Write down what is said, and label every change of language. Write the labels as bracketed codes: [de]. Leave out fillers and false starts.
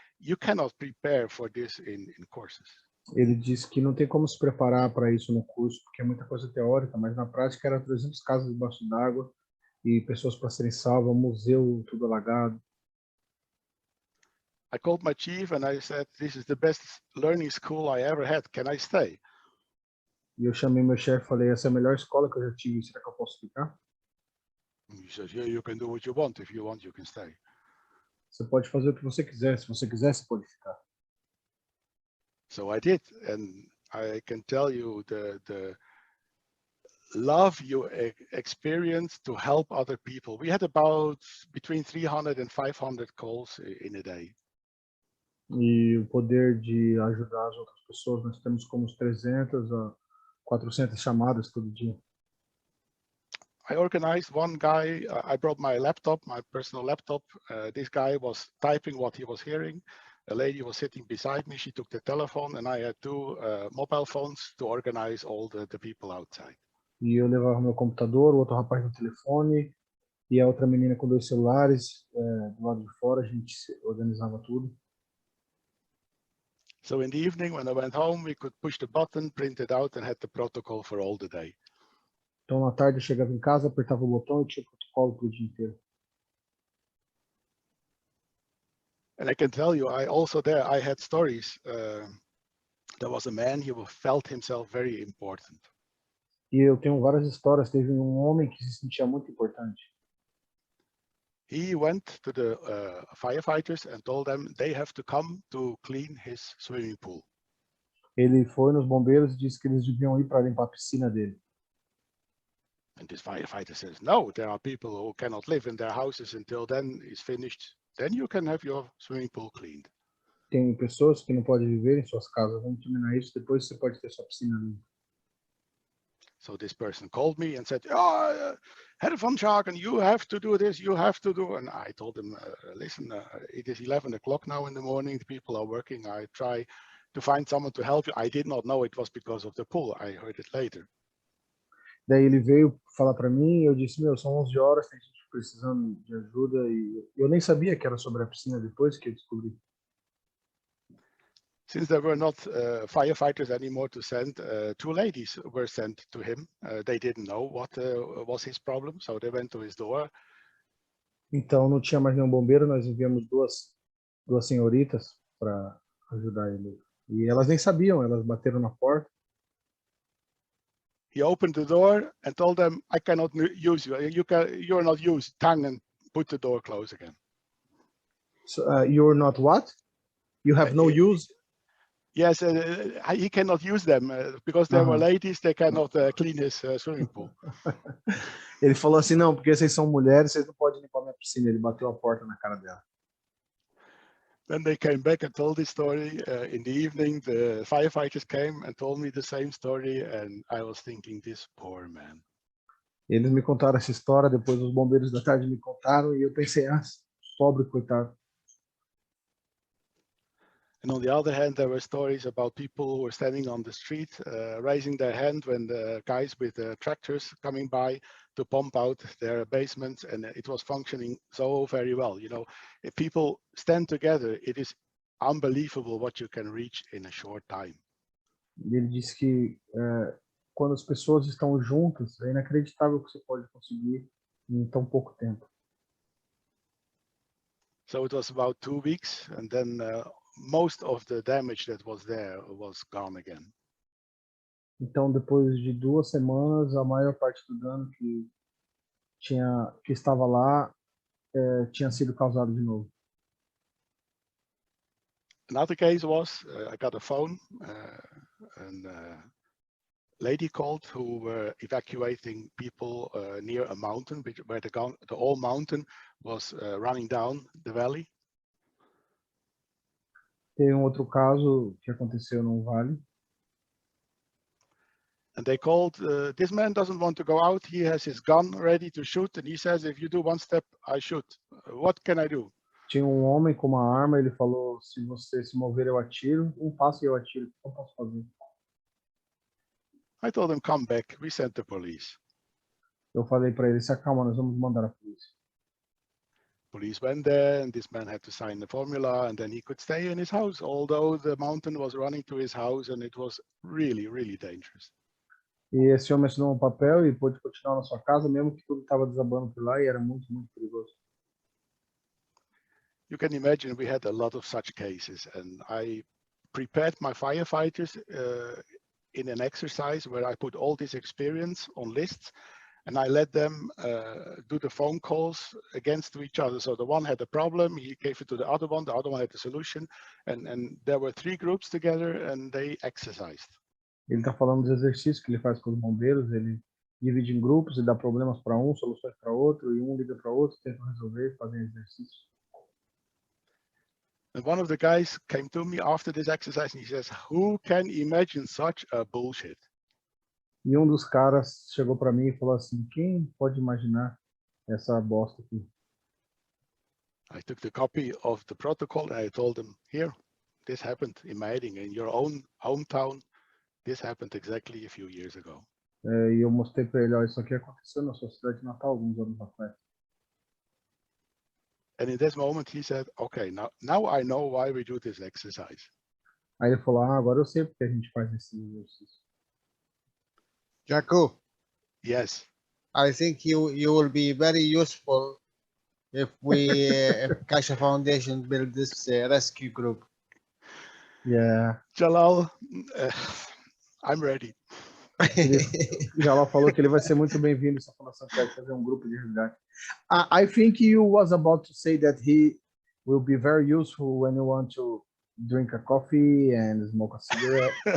[en] You cannot prepare for this in courses. [pt] Ele disse que não tem como se preparar para isso no curso, porque é muita coisa teórica, mas na prática era 300 casas debaixo d'água e pessoas para serem salvas, museu tudo alagado. [en] I called my chief and I said, this is the best learning school I ever had. Can I stay? [pt] E eu chamei meu chefe e falei, essa é a melhor escola que eu já tive, será que eu posso ficar? [en] He says, yeah, you can do what you want. If you want, you can stay. [pt] Você pode fazer o que você quiser, se você quiser, você pode ficar. [en] So I did, and I can tell you the love you experience to help other people. We had about between 300 and 500 calls in a day. [pt] E o poder de ajudar as outras pessoas, nós temos como uns 300 a 400 chamadas todo dia. [en] I organized one guy, I brought my laptop, my personal laptop. This guy was typing what he was hearing. A lady was sitting beside me, she took the telephone, and I had two mobile phones to organize all the people outside. [pt] E eu levava meu computador, o outro rapaz no telefone, e a outra menina com 2 celulares do lado de fora, a gente organizava tudo. [en] So in the evening, when I went home, we could push the button, print it out, and had the protocol for all the day. [pt] Então, na tarde, eu chegava em casa, apertava o botão e tinha o protocolo pro dia inteiro. [en] And I can tell you, I also there, I had stories. There was a man, he felt himself very important. [pt] E eu tenho várias histórias. Teve um homem que se sentia muito importante. [en] He went to the firefighters and told them they have to come to clean his swimming pool. [pt] Ele foi nos bombeiros e disse que eles deviam ir para limpar a piscina dele. [en] And this firefighter says, no, there are people who cannot live in their houses until then is finished. Then you can have your swimming pool cleaned. [pt] Tem pessoas que não podem viver em suas casas. Vamos terminar isso, depois você pode ter sua piscina limpa. [en] So this person called me and said, oh, Herr von Schagen, you have to do this, you have to do. And I told him, listen, it is 11 o'clock now in the morning. The people are working. I try to find someone to help you. I did not know it was because of the pool. I heard it later. [pt] Daí ele veio falar para mim e eu disse, meu, são 11 horas, tem gente precisando de ajuda. E eu nem sabia que era sobre a piscina depois que eu descobri. [en] Since there were not firefighters anymore to send, 2 ladies were sent to him. They didn't know what was his problem, so they went to his door. [pt] Então não tinha mais nenhum bombeiro, nós enviamos duas senhoritas para ajudar ele. E elas nem sabiam, elas bateram na porta. [en] He opened the door and told them, I cannot use you. You are not used. Tongue and put the door closed again. So, you're not what? You have no use? Yes, he cannot use them because there were ladies, they cannot clean his swimming pool. [pt] Ele falou assim, não, porque vocês são mulheres, vocês não podem limpar minha piscina. Ele bateu a porta na cara dela. [en] Then they came back and told this story. In the evening, the firefighters came and told me the same story, and I was thinking, this poor man. [pt] Eles me contaram essa história, depois os bombeiros da tarde me contaram, e eu pensei, pobre coitado. [en] And on the other hand, there were stories about people who were standing on the street, raising their hand when the guys with the tractors coming by to pump out their basements, and it was functioning so very well. You know, if people stand together, it is unbelievable what you can reach in a short time. [pt] Ele disse que quando as pessoas estão juntas, é inacreditável o que você pode conseguir em tão pouco tempo. [en] So it was about 2 weeks, and then most of the damage that was there was gone again. [pt] Então, depois de 2 semanas, a maior parte do dano que estava lá tinha sido causado de novo. [en] Another case was I got a phone and lady called who were evacuating people near a mountain where the whole mountain was running down the valley. [pt] Teve outro caso que aconteceu num vale. [en] And they called, this man doesn't want to go out. He has his gun ready to shoot. And he says, if you do one step, I shoot. What can I do? [pt] Tinha um homem com uma arma, ele falou, se você se mover eu atiro, um passo e eu atiro, o que eu posso fazer? [en] I told him, come back, we sent the police. [pt] Eu falei para ele, se acalma, nós vamos mandar a polícia. [en] Police went there and this man had to sign the formula and then he could stay in his house, although the mountain was running to his house and it was really, really dangerous. [pt] E esse homem assinou um papel e pôde continuar na sua casa, mesmo que tudo estava desabando por lá e era muito, muito perigoso. [en] You can imagine we had a lot of such cases, and I prepared my firefighters in an exercise where I put all this experience on lists and I let them do the phone calls against each other. So the one had a problem, he gave it to the other one had the solution, and there were 3 groups together and they exercised. [pt] Ele está falando dos exercícios que ele faz com os bombeiros, ele divide em grupos e dá problemas para um, soluções para outro, e um liga para outro, tenta resolver, fazer exercícios. [en] And one of the guys came to me after this exercise and he says, who can imagine such a bullshit? [pt] E um dos caras chegou para mim e falou assim, quem pode imaginar essa bosta aqui? [en] I took the copy of the protocol and I told them, here, this happened in Meiding, in your own hometown. This happened exactly a few years ago. [pt] E eu mostrei para ele, ó, isso aqui aconteceu na sua cidade de Natal alguns anos atrás. [en] And in this moment, he said, okay, now I know why we do this exercise. [pt] Aí ele falou, agora eu sei porque a gente faz esse exercício. [en] Jaco, Yes. I think you will be very useful if we if Kasha Foundation build this rescue group. Yeah. Jalal, I'm ready. [pt] O Jalal falou que ele vai ser muito bem-vindo se a Fundação quer fazer um grupo de resgate. [en] I think you was about to say that he will be very useful when you want to drink a coffee and smoke a cigarette.